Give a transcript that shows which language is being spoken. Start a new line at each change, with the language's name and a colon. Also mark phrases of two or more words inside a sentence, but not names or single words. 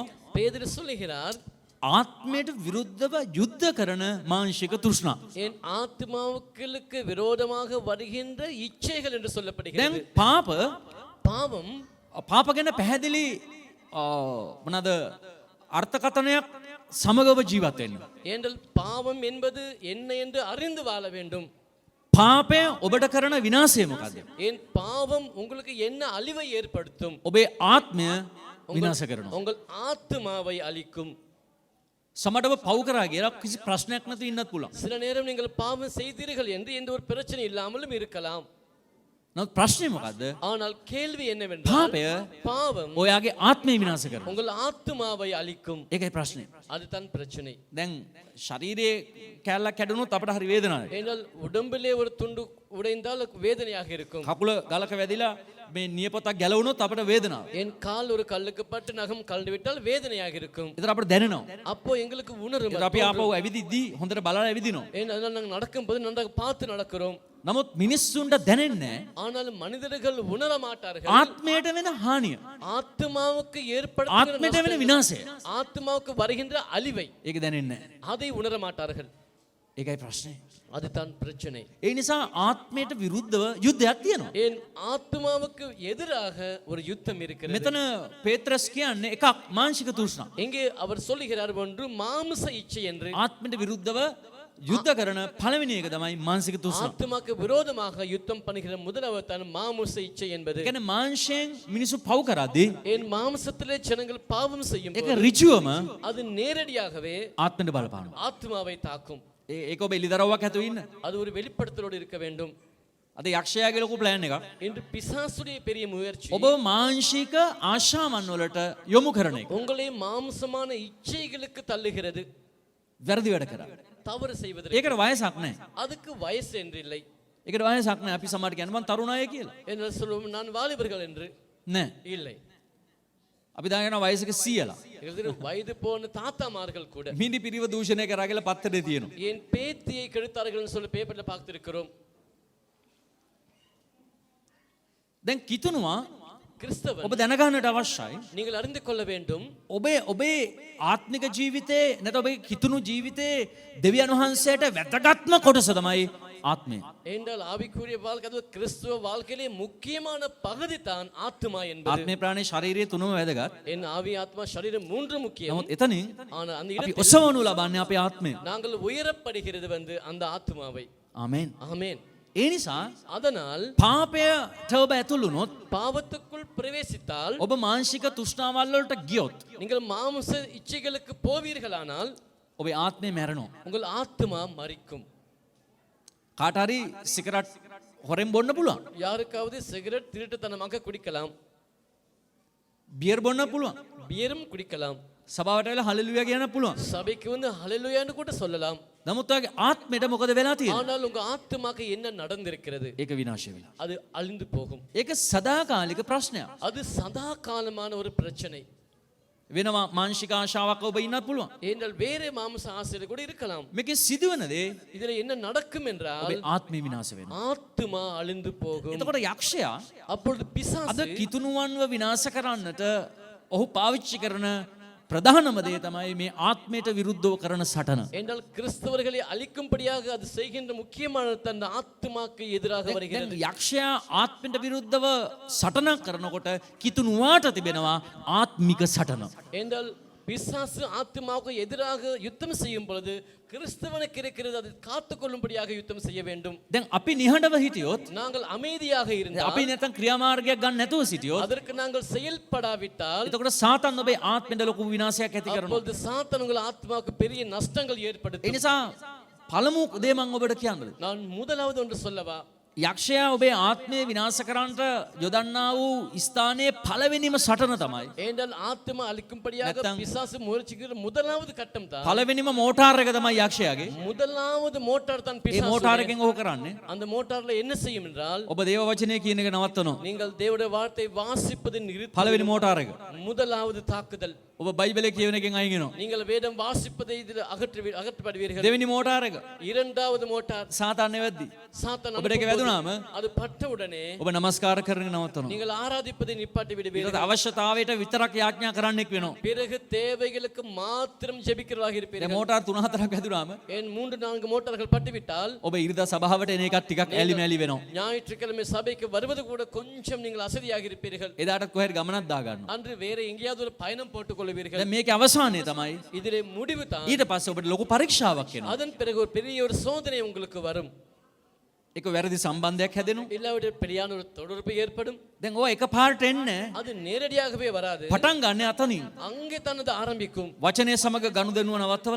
Tamil: பேதுரு சொல்லுகிறார்,
Sinhala: ආත්මයට විරුද්ධව යුද්ධ කරන මාංශික තෘෂ්ණා.
Tamil: என் ஆத்மாவுக்கு விரோதமாக வருகின்ற இச்சைகள் என்று
Sinhala: දැන්
Tamil: சொல்லப்படுகிறது.
Sinhala: පාප
Tamil: பாவம்
Sinhala: පාප ගැන පැහැදිලි මොනවාද අර්ථකථනයක් සමගව ජීවත් වෙන්න.
Tamil: என்றால் பாவம் என்பது என்ன என்று அறிந்து வாழ வேண்டும்.
Sinhala: පාපය ඔබට කරන විනාශය මොකද්ද?
Tamil: என் பாவம் உங்களுக்கு என்ன அழிவை ஏற்படுத்தும்?
Sinhala: ඔබේ ආත්මය විනාශ කරනවා.
Tamil: உங்கள் ஆத்மாவை அழிக்கும்.
Sinhala: සමහරව පව් කරා කියලා කිසි ප්‍රශ්නයක් නැතුව ඉන්නත් පුළුවන්.
Tamil: சில நேரம் நீங்கள் பாவம் செய்தீர்கள் என்று எந்த ஒரு பிரச்சனை இல்லாமலும் இருக்கலாம்.
Sinhala: නමුත් ප්‍රශ්නේ මොකද්ද?
Tamil: ஆனால் கேள்வி என்னவென்றால்,
Sinhala: පාපය
Tamil: பாவம்
Sinhala: ඔයාගේ ආත්මය විනාශ කරනවා.
Tamil: உங்கள் ஆத்மாவை அழிக்கும்.
Sinhala: ඒකයි ප්‍රශ්නේ.
Tamil: அதுதான் பிரச்சனை.
Sinhala: දැන් ශරීරයේ කැල්ලක් කැඩුණොත් අපට හරි වේදනාවක්.
Tamil: ஏனால் உடம்பிலே ஒரு துண்டு உடைந்தால் வேதனையாக இருக்கும்.
Sinhala: කකුල ගලක වැදිලා මේ නියපොතක් ගැලවුණොත් අපට වේදනාවක්.
Tamil: என் கால் ஒரு கல்லுக்கு பட்டு நகம் கலந்து விட்டால் வேதனையாக இருக்கும்.
Sinhala: ඒතර අපට දැනෙනවා.
Tamil: அப்போ எங்களுக்கு உணரும்.
Sinhala: ඒතර අපි ආපහු ඇවිදිද්දී හොඳට බලලා ඇවිදිනවා.
Tamil: ஏன் அதனால் நாங்கள் நடக்கும்போது நன்றாக பார்த்து நடக்கிறோம்.
Sinhala: නමුත් මිනිස්සුන්ට දැනෙන්නේ
Tamil: ஆனால் மனிதர்கள் உணர மாட்டார்கள்
Sinhala: ආත්මයට වෙන හානිය.
Tamil: ஆத்மாவுக்கு
Sinhala: ආත්මයට වෙන
Tamil: ஏற்படுகிற
Sinhala: විනාශය.
Tamil: ஆத்மாவுக்கு வருகின்ற அழிவை
Sinhala: ඒක දැනෙන්නේ නැහැ.
Tamil: அதை உணர மாட்டார்கள்.
Sinhala: ඒකයි ප්‍රශ්නේ.
Tamil: அதுதான் பிரச்சனை.
Sinhala: ඒ නිසා ආත්මයට විරුද්ධව යුද්ධයක් තියෙනවා.
Tamil: என் ஆத்மாவுக்கு எதிராக ஒரு யுத்தம் இருக்கிறது.
Sinhala: මෙතන පේත්‍රස් කියන්නේ එකක් මාංශික තෘෂ්ණා.
Tamil: இங்கே அவர் சொல்லுகிறார் ஒன்று மாம்ச இச்சை என்று.
Sinhala: ආත්මයට විරුද්ධව යුද්ධ කරන පළවෙනි එක තමයි මානසික තෘෂ්ණා.
Tamil: ஆத்மாக்கு விரோதமாக யுத்தம் பண்ணுகிற முதலாவது தான் மாம்ச இச்சை என்பது.
Sinhala: ඒ කියන්නේ මාංශයෙන් මිනිස්සු පව් කරද්දී
Tamil: என் மாம்சத்திலே ஜனங்கள் பாவம் செய்யும்
Sinhala: ඒක
Tamil: போது
Sinhala: ඍජුවම
Tamil: அது நேரடியாகவே
Sinhala: ආත්මයට බලපානවා.
Tamil: ஆத்மாவை தாக்கும்.
Sinhala: ඒක ඔබ එලිදරව්වක් ඇතුව ඉන්න.
Tamil: அது ஒரு வெளிப்படுத்தலோடு இருக்க வேண்டும்.
Sinhala: අද යක්ෂයාගේ ලොකු ප්ලෑන් එකක්.
Tamil: இன்று பிசாசுடைய பெரிய முயற்சி
Sinhala: ඔබ මාංශික ආශාවන් වලට යොමු කරන එක.
Tamil: உங்களை மாம்சமான இச்சைகளுக்கு தள்ளுகிறது.
Sinhala: වැරදි වැඩ කරා.
Tamil: தவறு செய்வதற்கு.
Sinhala: ඒකට වයසක් නැහැ.
Tamil: அதுக்கு வயசு என்று இல்லை.
Sinhala: ඒකට වයසක් නැහැ. අපි සමහරට කියන්නේ මං තරුණ අය කියලා.
Tamil: என்ன சொல்லுவோம், நான் வாலிபர்கள் என்று
Sinhala: නෑ.
Tamil: இல்லை.
Sinhala: අපි දාගෙන වයසක 100ලා.
Tamil: எதிர வயது போன தாத்தாமார்கள் கூட
Sinhala: මිනි පිරිව දූෂණය කරා කියලා පත්තරේ තියෙනවා.
Tamil: என் பேத்தியை கெடுத்தார்கள் சொல்லி பேப்பர்ல பார்த்திருக்கிறோம்.
Sinhala: දැන් කිතුනවා
Tamil: கிறிஸ்தவன்
Sinhala: ඔබ දැනගන්නට අවශ්‍යයි.
Tamil: நீங்கள் அறிந்து கொள்ள வேண்டும்
Sinhala: ඔබේ ආත්මික ජීවිතේ නැත ඔබේ කිතුණු ජීවිතේ දෙවියන් වහන්සේට වැදගත්ම කොටස තමයි ආත්මය.
Tamil: என்றால் ஆவிக்குரிய வாழ்க்கை அது கிறிஸ்துவ வாழ்க்கையிலே முக்கியமான பகுதி தான் ஆத்மா என்பது.
Sinhala: ආත්මේ ප්‍රාණේ ශරීරය තුනම වැදගත්.
Tamil: என் ஆவி ஆத்மா சரீரம் மூன்று முக்கியம்.
Sinhala: නමුත් එතනින්
Tamil: ஆனால் அந்த
Sinhala: අපි
Tamil: இடத்தில்
Sinhala: ඔසවනු ලබන්නේ අපේ ආත්මය.
Tamil: நாங்கள் உயரப்படுகிறது அந்த ஆத்மாவை.
Sinhala: ආමෙන්.
Tamil: ஆமென்.
Sinhala: ඒ නිසා
Tamil: அதனால்
Sinhala: පාපයට ඔබ ඇතුළු වුණොත්
Tamil: பாவத்துக்குள் பிரவேசித்தால்
Sinhala: ඔබ මානසික තෘෂ්ණාවල් වලට ගියොත්
Tamil: நீங்கள் மாம்ச இச்சைகளுக்கு போவீர்களானால்
Sinhala: ඔබේ ආත්මය මැරෙනවා.
Tamil: உங்கள் ஆத்மா மரிக்கும்.
Sinhala: කාට හරි සිගරට් හොරෙන් බොන්න පුළුවන්.
Tamil: யாருக்காவது சிகரெட் திருட்டுத்தனமாக குடிக்கலாம்,
Sinhala: බියර් බොන්න පුළුවන්.
Tamil: பியரும் குடிக்கலாம்,
Sinhala: සභාවට වෙලා හලෙලුයා කියන්න පුළුවන්.
Tamil: சபைக்கு வந்து ஹalleluyaன்னு கூட சொல்லலாம்.
Sinhala: නමුත් ඔයාගේ ආත්මයට මොකද වෙලා තියෙන්නේ?
Tamil: ஆனால் உங்க ஆத்மாக்கு என்ன நடந்திருக்கிறது?
Sinhala: ඒක විනාශ වෙලා.
Tamil: அது அழிந்து போகும்.
Sinhala: ඒක සදාකාලික ප්‍රශ්නයක්.
Tamil: அது சதா காலமான ஒரு பிரச்சனை.
Sinhala: වෙනවා මානසික ආශාවක් ඔබ ඉන්නත් පුළුවන්.
Tamil: ஏனென்றால் வேற மாம்ச ஆசை கூட இருக்கலாம்.
Sinhala: මේකේ සිදුවන දේ
Tamil: இதுல என்ன நடக்கும் என்றால்
Sinhala: ඔබේ ආත්මය විනාශ වෙනවා.
Tamil: ஆத்மா அழிந்து போகும்.
Sinhala: එතකොට යක්ෂයා
Tamil: அப்பொழுது
Sinhala: අද
Tamil: பிசாசு
Sinhala: කිතුණුවන්ව විනාශ කරන්නට ඔහු පාවිච්චි කරන ප්‍රධානම දේ තමයි මේ ආත්මයට විරුද්ධව කරන සටන.
Tamil: என்றால் கிறிஸ்தவர்களை அழிக்கும்படியாக அது செய்கின்ற முக்கியமான தன் ஆத்மாக்கு எதிராக
Sinhala: දැන්
Tamil: வருகிறது.
Sinhala: යක්ෂයා ආත්මයට විරුද්ධව සටනක් කරනකොට කිතුණුවාට තිබෙනවා ආත්මික සටන.
Tamil: என்றால் பிசாசு ஆத்மாவுக்கு எதிராக யுத்தம் செய்யும் பொழுது கிறிஸ்தவனுக்கு இருக்கிறது அதை காத்துக்கொள்ளும்படியாக யுத்தம் செய்ய வேண்டும்.
Sinhala: දැන් අපි නිහඬව හිටියොත්
Tamil: நாங்கள் அமைதியாக இருந்தால்
Sinhala: අපි නැත්නම් ක්‍රියාමාර්ගයක් ගන්න නැතුව සිටියොත්
Tamil: அதற்கு நாங்கள் செயல்படாவிட்டால்
Sinhala: එතකොට සාතන් ඔබේ ආත්මෙට ලොකු විනාශයක් ඇති කරනවා.
Tamil: அப்பொழுது சாத்தான் உங்கள் ஆத்மாவுக்கு பெரிய நஷ்டங்கள்
Sinhala: ඒ
Tamil: ஏற்படுத்தும்.
Sinhala: නිසා පළමු දේ මම ඔබට කියන්නද?
Tamil: நான் முதலாவது ஒன்று சொல்லவா,
Sinhala: යක්ෂයා ඔබේ ආත්මය විනාශ කරන්නට යොදන්නා වූ ස්ථානයේ පළවෙනිම සටන තමයි.
Tamil: ஏனென்றால் ஆத்மா அழிக்கும்படியாக
Sinhala: නැත්තම්
Tamil: பிசாசு முயற்சிக்கிற முதலாவது கட்டம் தான்,
Sinhala: පළවෙනිම මෝටාර් එක තමයි යක්ෂයාගේ.
Tamil: முதலாவது மோட்டார் தான்
Sinhala: ඒ
Tamil: பிசாசு.
Sinhala: මෝටාර් එකෙන් ඔහු කරන්නේ
Tamil: அந்த மோட்டார்ல என்ன செய்யும் என்றால்
Sinhala: ඔබ දේව වචනය කියන එක නවත්තනවා.
Tamil: நீங்கள் தேவனுடைய வார்த்தை வாசிப்பதை நிறுத்தி
Sinhala: පළවෙනි මෝටාර් එක.
Tamil: முதலாவது தாக்குதல்.
Sinhala: ඔබ බයිබලයේ කියවන එකෙන් අයින් වෙනවා.
Tamil: நீங்கள் வேதம் வாசிப்பதை இதில் அகற்றப்படுவீர்கள்.
Sinhala: දෙවෙනි මෝටාර් එක
Tamil: இரண்டாவது மோட்டார்
Sinhala: සාතාන් නෙවෙද්දි
Tamil: சாத்தான்
Sinhala: ඔබට ඒක වැදුනාම
Tamil: அது பட்ட உடனே
Sinhala: ඔබ නමස්කාර කරන එක නවත්තනවා.
Tamil: நீங்கள் ආராதிப்பதை நிப்பாட்டி
Sinhala: ඊට
Tamil: விடுவீர்கள்.
Sinhala: අවශ්‍යතාවයට විතරක් යාඥා කරන්නෙක් වෙනවා.
Tamil: பிறகு தேவைகளுக்கு மாத்திரம் ஜெபிக்கிறவராக
Sinhala: දැන්
Tamil: இருப்பீர்கள்.
Sinhala: මෝටාර් 3-4ක් වැදුනාම
Tamil: ஏன் 3-4 மோட்டார்கள் பட்டுவிட்டால்
Sinhala: ඔබ ඉරිදා සභාවට එන එකත් ටිකක් ඇලි මැලි වෙනවා.
Tamil: ஞாயிற்றுக்கிழமை சபைக்கு வருவது கூட கொஞ்சம் நீங்கள் அசதியாக இருப்பீர்கள்.
Sinhala: එදාට කොහෙද ගමනක් දා ගන්නවා.
Tamil: அன்று வேற எங்கேயாவது ஒரு பயணம் போட்டுக் கொள்வீர்கள்.
Sinhala: දැන් මේකේ අවසානයේ තමයි
Tamil: இதிலே முடிவு தான்.
Sinhala: ඊට පස්සේ ඔබට ලොකු පරීක්ෂාවක් එනවා.
Tamil: அதன் பிறகு ஒரு பெரிய ஒரு சோதனை உங்களுக்கு வரும்.
Sinhala: ඒක වැරදි සම්බන්ධයක් හැදෙනවා.
Tamil: இல்லாவிட பெரியான ஒரு தொடர்பு ஏற்படும்.
Sinhala: දැන් ඔය එකපාරට එන්නේ
Tamil: அது நேரடியாகவே வராது.
Sinhala: පටන් ගන්න අතනින්.
Tamil: அங்கே தான் அது ஆரம்பிக்கும்.
Sinhala: වචනය සමග ගනුදෙනුව නවත්තවලා